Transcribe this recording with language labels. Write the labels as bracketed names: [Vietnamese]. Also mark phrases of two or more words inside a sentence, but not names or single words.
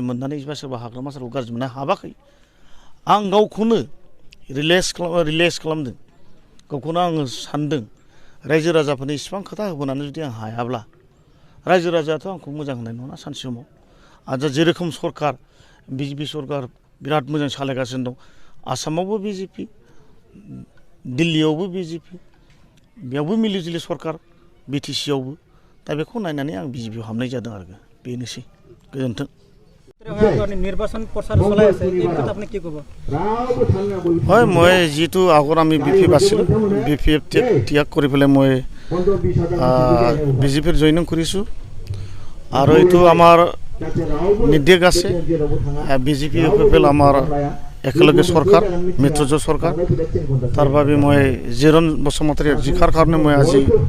[Bodo] मोननानै बा सोरबा हाग्रामा सारखौ गाज्रि मोननानै हाबाखै आं गावखौनो रिलेक्स खालामदों गावखौनो आङो सानदों रायजो राजाफोरनि इसिबां खोथा होबोनानै जुदि आं हायाब्ला रायजो राजायाथ' आंखौ मोजां होनाय नङा सानसे समाव आरो जेरोखोम सरकार बिजेपि सरकार बिराद मोजां सालायगासिनो दं आसामावबो बिजेपि दिल्लीयावबो बिजेपि बेयावबो मिलिजुलि सरकार बिटिसिआवबो दा बेखौ नायनानै आं बिजेपिआव हाबनाय जादों आरो बेनोसै गोजोन्थों [Assamese] নির্বাচন প্ৰচাৰ চলাই আছে এই কথা আপুনি কি ক'ব হয় মই যেটো আগৰ আমি বিপিএফ আছিল বিপিএফ ত্যাগ কৰি পেলাই মই বিজেপিৰ জইনিং কৰিছোঁ আৰু এইটো আমাৰ নিৰ্দেশ আছে বিজেপি পিপল আমাৰ একেলগে চৰকাৰ মিত্ৰজোঁট চৰকাৰ তাৰ বাবে মই জিৰণ বসুমতাৰীৰ জিকাৰ কাৰণে মই আজি